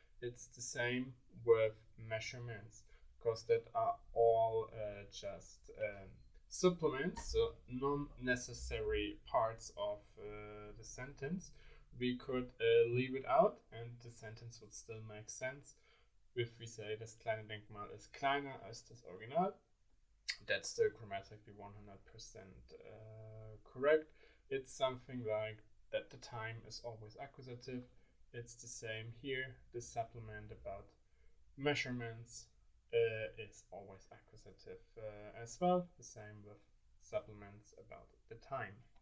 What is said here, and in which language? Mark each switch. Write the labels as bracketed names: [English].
[English] It's the same with measurements, because that are all just supplements, so non-necessary parts of the sentence. We could leave it out and the sentence would still make sense. If we say [German] das kleine Denkmal ist kleiner als das Original, [English] that's still grammatically 100% correct. It's something like that the time is always accusative. It's the same here. The supplement about measurements is always accusative as well. The same with supplements about the time.